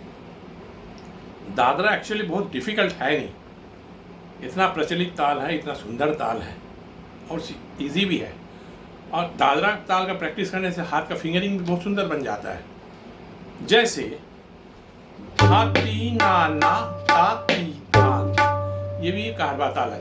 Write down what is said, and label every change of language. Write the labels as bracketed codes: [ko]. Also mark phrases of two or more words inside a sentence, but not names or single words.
[hi] दादरा एक्चुअली बहुत डिफिकल्ट है नहीं, इतना प्रचलित ताल है, इतना सुंदर ताल है और इजी भी है। और दादरा ताल का प्रैक्टिस करने से हाथ का फिंगरिंग भी बहुत सुंदर बन जाता है। जैसे धा ती ना ना ता ती धा, ये भी कारवा ताल है।